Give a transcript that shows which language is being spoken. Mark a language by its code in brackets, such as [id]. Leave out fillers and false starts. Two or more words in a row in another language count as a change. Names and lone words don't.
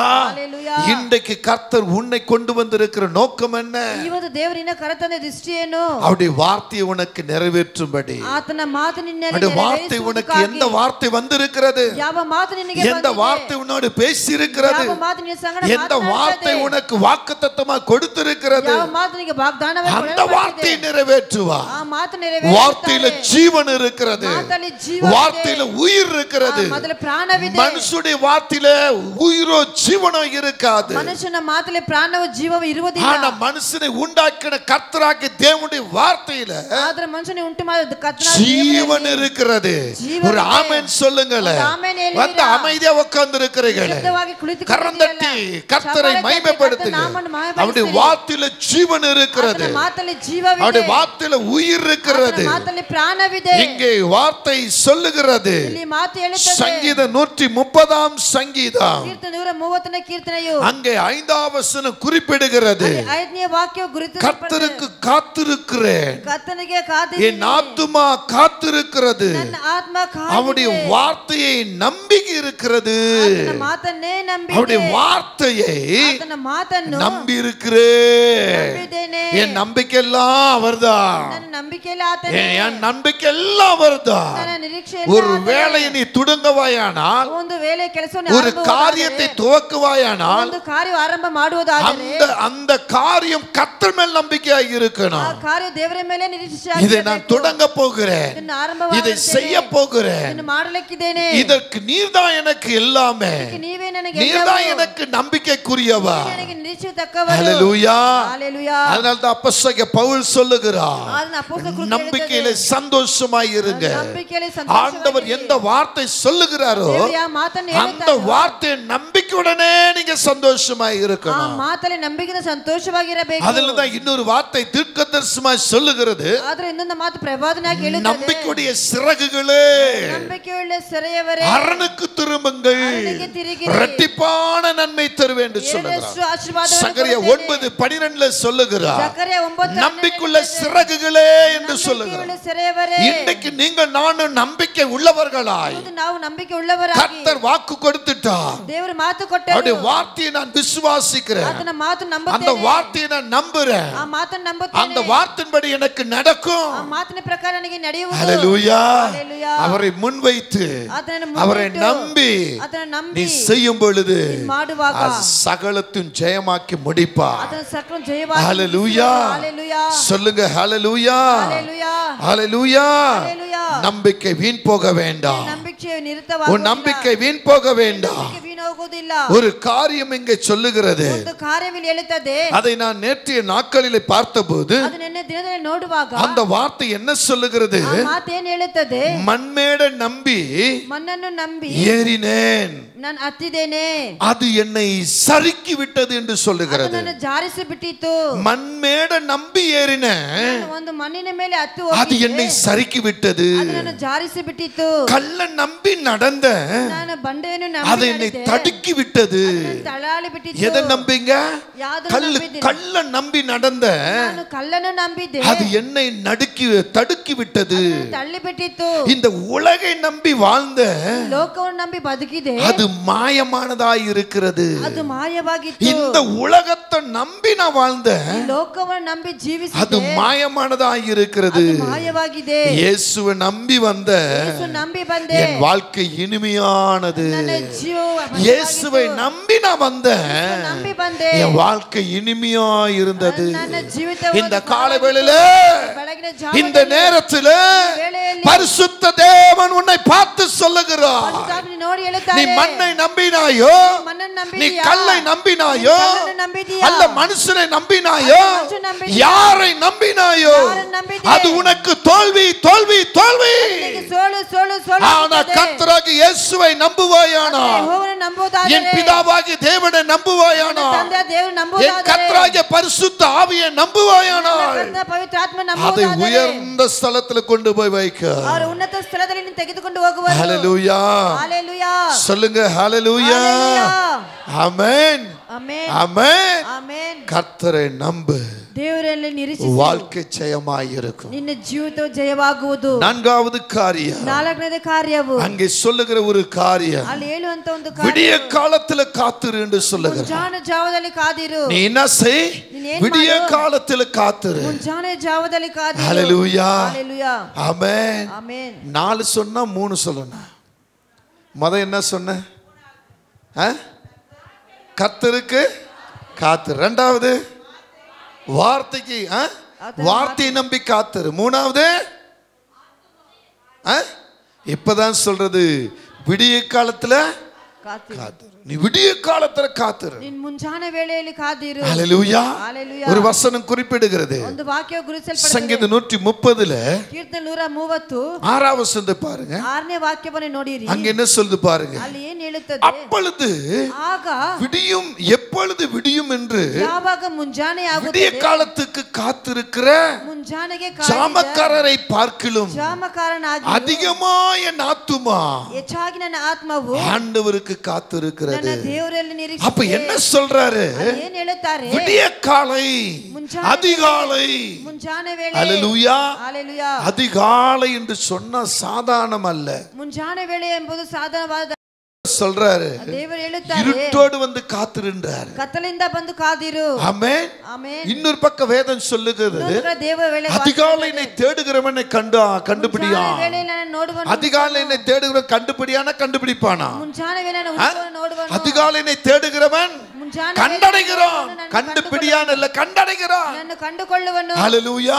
[ta] இன்றைக்கு கர்த்தர் உன்னை கொண்டு வந்திருக்கிற நோக்கம் என்ன? அவருடைய வார்த்தையை உனக்கு நிறைவேற்றும்படி. அவருடைய வார்த்தை உனக்கு எந்த வார்த்தை வந்திருக்கிறது, எந்த வார்த்தை உன்னோடு பேசி இருக்கிறது, எந்த வார்த்தை உனக்கு வாக்குத்தத்தமாக கொடுத்திருக்கிறது, இருக்கிறது [kn] ಯಾವ ಮಾತು ನಿಮಗೆ ವಾಗ್ದಾನವಾಗಿ [ta] அந்த வார்த்தையை நிறைவேற்றுவார். [kn] ಆ ಮಾತು ನೆರವೇರುತ್ತದೆ. [ta] வார்த்தையில ஜீவன் இருக்கிறது, [kn] ಮಾತಲ್ಲಿ ಜೀವ [ta] வார்த்தையில உயிர் இருக்கிறது. [kn] ಮೊದಲ ಪ್ರಾಣವಿದೆ. [ta] மனுஷனுடைய வார்த்தையில உயிரோ ஜீவனோ இருக்காது. [kn] ಮನುಷ್ಯನ ಮಾತಲ್ಲಿ ಪ್ರಾಣವೂ ಜೀವವೂ ಇರುವುದಿಲ್ಲ. [ta] ஆனா மனுஷனை உண்டாக்கின கர்த்தராகிய தேவனுடைய வார்த்தையில [kn] ಆದ್ರೆ ಮನುಷ್ಯனை ಉಂಟು ಮಾಡಿದ ಕರ್ತನಾದ [ta] ஜீவன் இருக்கிறது. ஒரு ஆமென் சொல்லுங்களேன். வந்து அமைதியா உட்கார்ந்து இருக்கிறீர்களே, கரந்தட்டி கர்த்தரை மகிமைப்படுத்துங்க. அவருடைய வார்த்தையில ஜீவன் இருக்கிறது, [kn] ಮಾತಲ್ಲಿ ಜೀವವಿದೆ, [ta] அவருடைய வார்த்தையில உயிர் இருக்கிறது. [kn] ಮಾತಲ್ಲಿ ಪ್ರಾಣವಿದೆ. [ta] இங்கே வார்த்தை சொல்லுகிறது. [kn] ಇಲ್ಲಿ ಮಾತು ಹೇಳುತ್ತದೆ. [ta] சங்கீதம் 130 சங்கீதம் [kn] ಕೀರ್ತನೆ 130ನೇ ಕೀರ್ತನೆಯು [ta] அங்கே 5வது வசனம் குறிப்பிடுகிறது. [kn] 5ನೇ ವಾಕ್ಯವು ಗುರುತಿಸಲ್ಪಟ್ಟಿದೆ. [ta] கர்த்தருக்கு காத்திருக்கிறேன், [kn] ಕರ್ತನಿಗೆ ಕಾದಿದ್ದೇನೆ, [ta] என் ஆத்துமா காத்திருக்கிறது, [kn] ನನ್ನ ಆತ್ಮ [ta] அவருடைய [kn] ಕಾದಿದೆ, [ta] வார்த்தையை நம்பி இருக்கிறது. [kn] ಆತನ ಮಾತನ್ನೇ ನಂಬಿದೆ, [ta] அவருடைய வார்த்தையை [kn] ಆತನ ಮಾತನ್ನು [ta] நம்பி இருக்கிறேன். [kn] ನಂಬಿದ್ದೇನೆ. [ta] என் நம்பிக்கையெல்லாம் அவர்தான், [kn] ನನ್ನ ನಂಬಿಕೆಯಲ್ಲಿ ಆತನೇ, [ta] என் நம்பிக்கையெல்லாம் அவர்தான். [kn] ನನ್ನ ನಿರೀಕ್ಷೆಯಲ್ಲಿ [ta] ஒரு [kn] ಆತನೇ. [ta] வேளையை நீ துடங்குவாயானால், [kn] ಒಂದು ವೇಳೆ ಕೆಲಸವನ್ನು [ta] ஒரு காரியத்தை துவக்குவாயானால், [kn] ಒಂದು ಕಾರ್ಯ ಆರಂಭ ಮಾಡುವುದಾದರೆ [ta] அந்த காரியம் கர்த்தர் மேல் நம்பிக்கையாய் [kn] ಆ [ta] இருக்கணும். [kn] ಕಾರ್ಯ ದೇವರ ಮೇಲೆ ನಿರೀಕ್ಷೆ [ta] இதை நான் தொடங்க போகிறேன், [kn] ಇದನ್ನು [ta] இதை [kn] ಆರಂಭ [ta] செய்ய போகிறேன், [kn] ಇದನ್ನು ಮಾಡಲಿಕ್ಕಿದ್ದೇನೆ, [ta] இதற்கு நீர்தான் எனக்கு எல்லாமே, [kn] ನೀವೇ ನನಗೆ [ta] நீர்தான் எனக்கு நம்பிக்கைக்குரியவா. [kn] ನನಗೆ ನಿರೀಕ್ಷೆ ತಕ್ಕವರು. [ta] ஹல்லேலூயா. ஹல்லேலூயா. அதனால தான் அப்போஸ்தலனாகிய பவுல் சொல்லுகிறார், [kn] ಅದನ್ನ ಅಪೊಸ್ತಲ ಕೃತ್ಯ [ta] நம்பிக்கையில சந்தோஷமாய் இருங்க. [kn] ನಂಬಿಕೆಯಲ್ಲಿ [ta] ஆண்டவர் எந்த வார்த்தை சொல்லுகிறாரோ [kn] ದೇವರು ಯಾವ ಮಾತನ್ನು [ta] அந்த [kn] ಹೇಳುತ್ತಾರೋ [ta] வார்த்தை நம்பிக்கையுடனே நீங்க சந்தோஷமாய் [kn] ಆ [ta] இருக்கணும். [kn] ಮಾತಲ್ಲಿ ನಂಬಿಕೆಯಿಂದ ಸಂತೋಷವಾಗಿರಬೇಕು. [ta] அதுல தான் இன்னொரு வார்த்தை தீர்க்கதரிசனமாய் சொல்லுகிறது, [kn] ಆದ್ರೆ ಇನ್ನೊಂದು ಮಾತು ಪ್ರವಾದನೆಯಾಗಿ ಹೇಳುತ್ತದೆ, [ta] நம்பிக்கையுடைய சிறகுகளே [kn] ನಂಬಿಕೆಯುಳ್ಳ ಸೆರೆಯವರೇ [ta] அரணுக்கு திரும்புங்கள், [kn] அரணுக்கு ತಿರುಗಿರಿ, [ta] இரட்டிப்பான நன்மை தருவேன் என்று சொல்லுகிறார். [kn] ಏಳಷ್ಟು ಆಶೀರ್ವಾದವನ್ನು [ta] சகரியா [kn] ಕೊಡುತ್ತೇನೆ. [ta] 9:12 சொல்லுகிறார், [kn] ಜಕರ್ಯ 9:12 [ta] நம்பிக்கையுள்ள சிறகுகளே என்று சொல்லுகிறார். [kn] ನಂಬಿಕೆಯುಳ್ಳ ಸೆರೆಯವರೇ, [ta] இன்னைக்கு நீங்க நானும் நம்பிக்கை உள்ளவர்களாய் [kn] ಇವತ್ತು ನಾವು ನಂಬಿಕೆ ಉಳ್ಳವರಾಗಿ [ta] கர்த்தர் வாக்கு கொடுத்துட்டார். [kn] ದೇವರು ಮಾತು ಕೊಟ್ಟರು, [ta] அவருடைய வார்த்தையை நான் விசுவாசிக்கிறேன், [kn] ಆತನ ಮಾತು [ta] அந்த [kn] ನಂಬುತ್ತೇನೆ, [ta] வார்த்தையை நான் நம்புறேன், [kn] ಆ ಮಾತನ್ನು [ta] அந்த [kn] ನಂಬುತ್ತೇನೆ, [ta] வார்த்தையின்படி எனக்கு நடக்கும். [kn] ಆ ಮಾತಿನ ಪ್ರಕಾರ ನನಗೆ ನಡೆಯುವುದು. [ta] ஹல்லேலூயா. ஹல்லேலூயா. அவரை முன்வைத்து [kn] ಆತನನ್ನು [ta] அவரை [kn] ಮುನ್ನಿಟ್ಟು, [ta] நம்பி [kn] ಆತನನ್ನು [ta] நீ [kn] ನಂಬಿ [ta] செய்யும் பொழுது [kn] ಮಾಡುವಾಗ [ta] சகலத்தின் ஜெயமாக்கி முடிப்பார். [kn] ಆತನ ಸಕಲ ಜಯವಾಗಿ [ta] ஹல்லேலூயா. ஹல்லேலூயா. சொல்லுங்க ஹல்லேலூயா. ஹல்லேலூயா. ஹல்லேலூயா. ஹல்லேலூயா. நம்பிக்கை வீண் போக வேண்டாம், [kn] ನಂಬಿಕೆ [ta] உன் [kn] ನಿರತವಾಗುವುದಿಲ್ಲ, [ta] நம்பிக்கை வீண் போக வேண்டாம். [kn] ನಂಬಿಕೆ வீணಾಗುವುದಿಲ್ಲ. [ta] ஒரு காரியம் இங்கே சொல்லுகிறது, [kn] ಒಂದು ಕಾರ್ಯವಿಲ್ಲಿ ಹೇಳುತ್ತದೆ, [ta] அதை நான் நேற்றைய நாட்களிலே பார்த்தபோது [kn] ಅದು ನಿನ್ನೆ ದಿನದಲ್ಲಿ ನೋಡುವಾಗ [ta] அந்த வார்த்தை என்ன சொல்லுகிறது, [kn] ಆ ಮಾತು ಏನು ಹೇಳುತ್ತದೆ, [ta] மண்மேட நம்பி [kn] ಮಣ್ಣನ್ನು ನಂಬಿ [ta] ஏறினேன், [kn] ನಾನು ಹತ್ತಿದ್ದೇನೆ, [ta] அது என்னை சறுக்கி விட்டது என்று சொல்லுகிறது. [kn] ಅದನ್ನು ಜಾರಿಸಿ ಬಿಟ್ಟಿತು. [ta] மண்மேட நம்பி ஏறினேன், [kn] ಒಂದು ಮಣ್ಣಿನ ಮೇಲೆ ಹತ್ತಿ [ta] அது [kn] ಹೋಗಿದ್ದೆ, [ta] என்னை சறுக்கி விட்டது. [kn] ಅದನ್ನು ಜಾರಿಸಿ ಬಿಟ್ಟಿತು. [ta] கள்ள நம்பி நடந்த [kn] ನಾನು ಬಂಡೆಯನ್ನು [ta] அது [kn] ನಂಬಿ [ta] என்னை [kn] ನಡೆದೆ, [ta] தடுக்கி விட்டது. [kn] ಅದನ್ನು ತಳ್ಳಾಡಿ ಬಿಟ್ಟಿತು. [ta] எதை நம்பிங்க? [kn] ಯಾವುದನ್ನು ನಂಬಿದ್ದೀರಿ? [ta] கள்ள நம்பி நடந்த [kn] ನಾನು ಕಲ್ಲನ್ನು ನಂಬಿದ್ದೆ, [ta] அது என்னை தடுக்கி விட்டது. [kn] ಅದನ್ನು ತಳ್ಳಿ ಬಿಟ್ಟಿತು. [ta] இந்த உலகை நம்பி வாழ்ந்த [kn] ಲೋಕವನ್ನು ನಂಬಿ ಬದುಕಿದೆ, [ta] அது மாயமானதாய் இருக்கிறது. [kn] ಅದು ಮಾಯವಾಗಿತ್ತು. [ta] இந்த உலகத்தை நம்பி நான் வாழ்ந்த [kn] ಈ ಲೋಕವನ್ನು ನಂಬಿ ಜೀವಿಸಿದೆ, [ta] அது மாயமானதாய் இருக்கிறது. [kn] ಅದು ಮಾಯವಾಗಿದೆ. [ta] இயேசுவை நம்பி வந்த [kn] ಯೇಸು ನಂಬಿ ಬಂದೆ, [ta] என் வாழ்க்கை இனிமையானது. [kn] ನನ್ನ ಜೀವ [ta] இயேசுவை நம்பி நான் வந்த [kn] ನಂಬಿ ಬಂದೆ, [ta] என் வாழ்க்கை இனிமையாய் இருந்தது. [kn] ನನ್ನ ಜೀವಿತ [ta] இந்த காலவேளையில [kn] ಬೆಳಗಿನ [ta] இந்த [kn] ಜಾವದಲ್ಲಿ [ta] நேரத்தில் [kn] ವೇಳೆಯಲ್ಲಿ [ta] பரிசுத்த தேவன் உன்னை பார்த்து சொல்லுகிறார், [kn] ಪರಿಶುದ್ಧಾತ್ಮನು ನೋಡಿ [ta] நீ [kn] ಹೇಳುತ್ತಾರೆ, [ta] மண்ணை நம்பினாயோ, [kn] ಮಣ್ಣನ್ನು [ta] நீ [kn] ನಂಬಿದೀಯಾ, [ta] கல்லை நம்பினாயோ, [kn] ಕಲ್ಲನ್ನು ನಂಬಿದೀಯಾ, [ta] அல்ல மனுஷனை நம்பினாயோ, மனுஷனை நம்பினாயோ, யாரை நம்பினாயோ, யாரை நம்பிதே, அது உனக்கு தோல்வி தோல்வி தோல்வி. [kn] ನಿನಗೆ ಸೋಲು ಸೋಲು ಸೋಲು [ta] ஆனா [kn] ಆಗುತ್ತದೆ. [ta] கர்த்தராகிய இயேசுவை நம்புவாயானால், [kn] ಯೆಹೋವನನ್ನು ನಂಬುವುದಾದರೆ, [ta] என் பிதாவாகிய தேவனை நம்புவாயானால், [kn] ತಂದೆ ದೇವರು [ta] என் [kn] ನಂಬುವುದಾದರೆ, [ta] கர்த்தராகிய பரிசுத்த ஆவியை நம்புவாயானால், [kn] ಕರ್ತನ ಪವಿತ್ರ ಆತ್ಮ [ta] அதை [kn] ನಂಬುವುದಾದರೆ, [ta] உயர்ந்த ஸ்தலத்துல கொண்டு போய் வைக்க. [kn] ಅವರ ಉನ್ನತ ಸ್ಥಳದಲ್ಲಿ ನೀನು ತೆಗೆದುಕೊಂಡು ಹೋಗುವರು. [ta] ஹல்லேலூயா. ஹalleluya. சொல்லுங்க ஹல்லேலூயா. ஆமென். ஆமென். ஆமென். ஆமென். கர்த்தரை நம்பு, [kn] ದೇವರಲ್ಲಿ ನಿರೀಕ್ಷಿಸು, [ta] வாழ்க்கை ஜெயமாய் இருக்கும். [kn] ನಿನ್ನ ಜೀವಿತವು ಜಯವಾಗುವುದು. [ta] நான்காவது காரியம், [kn] ನಾಲ್ಕನೇ ಕಾರ್ಯವು [ta] அங்கே சொல்லுகிற ஒரு காரியம், [kn] ಅಲ್ಲಿ ಹೇಳುವಂತ ಒಂದು [ta] விடிய [kn] ಕಾರ್ಯ, [ta] காலத்துல காத்துரு என்று சொல்லுகிற. [kn] ಮುಂಜಾನೆ ಜಾವದಲ್ಲಿ ಕಾದಿರು. [ta] நீ என்ன செய்? [kn] ನೀನೇನ್ [ta] விடிய [kn] ಮಾಡು? [ta] காலத்துல காத்துரு. [kn] ಮುಂಜಾನೆ ಜಾವದಲ್ಲಿ ಕಾದಿರು. [ta] ஹல்லேலூயா. ஹalleluya. ஆமென். ஆமென். 4 சொன்னா 3 சொல்லணும். என்ன சொன்ன? கர்த்தருக்கு காத்து. ரெண்டாவது வார்த்தைக்கு வார்த்தையை நம்பி காத்திரு. மூணாவது இப்பதான் சொல்றது விடிய காலத்துல காத்திரு. நீ விடிய காலத்துல காத்திரு. [kn] ನಿನ್ನ ಮುಂಜಾನೆ ವೇಳೆಯಲ್ಲಿ ಕಾದಿರು. [ta] ஹalleluya. ஹalleluya. ஒரு வசனம் குறிப்பிடுகிறது. [kn] ಒಂದು ವಾಕ್ಯ ಗುರುತಿಸಲ್ಪಡುತ್ತದೆ. [ta] ಸಂಗೀತ 130ல [kn] ಕೀರ್ತನೆ 130 [ta] 6வது வசனத்தை பாருங்க. [kn] 6ನೇ ವಾಕ್ಯವನ್ನು ನೋಡಿರಿ. [ta] அங்க என்ன சொல்லுது பாருங்க. [kn] ಅಲ್ಲಿ ಏನು ಹೇಳುತ್ತದೆ? [ta] அப்பொழுது [kn] ಆಗ [ta] விடியும், எப்பொழுது விடியும் என்று [kn] ಯಾವಾಗ ಮುಂಜಾನೆ ಆಗುತ್ತದೆ, [ta] விடிய காலத்துக்கு காத்திருக்கிற [kn] ಮುಂಜಾನೆಗೆ [ta] ஜாமக்காரரை பார்க்கிலும் [kn] ಜಾಮಕಾರನಾಗಿ [ta] அதிகமாய் என் ஆத்துமா [kn] ಹೆಚ್ಚಾಗಿ ನನ್ನ ಆತ್ಮವು [ta] ஆண்டவருக்கு காத்திருக்கிறது. [kn] ನನ್ನ ದೇವರಲ್ಲಿ ನಿರೀಕ್ಷೆ. [ta] அப்ப என்ன சொல்றாரு? [kn] ಏನು ಹೇಳುತ್ತಾರೆ? [ta] விடிய காலை, அதிகாலை, [kn] ಮುಂಜಾನೆ ವೇಳೆ. [ta] ஹalleluya. ஹalleluya. அதிகாலை என்று சொன்னா சாதாரணம் அல்ல. [kn] ಮುಂಜಾನೆ ವೇಳೆ ಎಂಬುದು ಸಾಧಾರಣವಾದ [ta] சொல்றாரு. [kn] ದೇವರು ಹೇಳುತ್ತಾರೆ, [ta] இருட்டோடு வந்து காத்திருன்றார். [kn] ಕತ್ತಲಿಂದ ಬಂದು ಕಾದಿರು. [ta] ஆமென். ஆமென். இன்னொரு பக்கம் வேதம் சொல்லுகிறது, அதிகாலையை தேடுகிறவனை கண்டுபிடியா. அதிகாலையை தேடுகிறவன் கண்டுபிடியானா கண்டுபிடிப்பானா? அதிகாலையை தேடுகிறவன் கண்டடைகிறான். கண்டுபிடியான் இல்ல, கண்டடைகிறான். ஹalleluya.